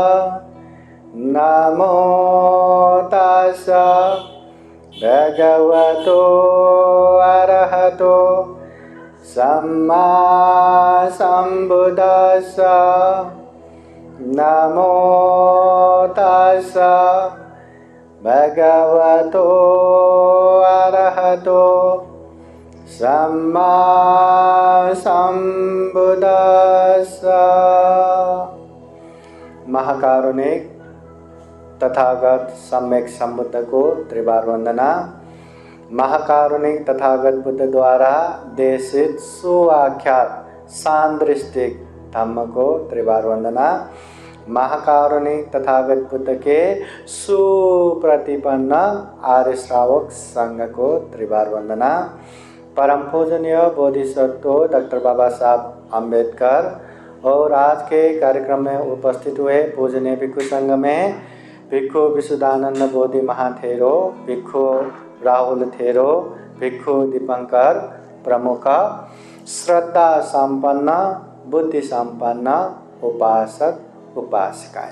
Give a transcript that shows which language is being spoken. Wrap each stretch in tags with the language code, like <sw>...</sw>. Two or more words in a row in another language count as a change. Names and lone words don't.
<pi>नमो तस्सा भगवतो अरहतो सम्मा सम्बुद्दस्सा। नमो तस्सा भगवतो अरहतो सम्मा सम्बुद्दस्सा।</pi> <hi>महाकारुणिक तथागत सम्यक संबुद्ध को त्रिबार वंदना। महाकारुणिक तथागत बुद्ध द्वारा देशित सुआख्यात सांदृष्टिक धम्म को त्रिबार वंदना। महाकारुणिक तथागत बुद्ध के सुप्रतिपन्न आर्य श्रावक संघ को त्रिबार वंदना। परम पूजनीय बोधिसत्व डॉक्टर बाबा साहब अम्बेडकर और आज के कार्यक्रम में उपस्थित हुए पूजनीय भिक्षु संघ में भिक्षु विशुद्धानंद बोधि महाथेरो, भिक्षु राहुल थेरो, भिक्षु दीपंकर प्रमुख, श्रद्धा संपन्न बुद्धि संपन्न उपासक उपासिकाएं।</hi>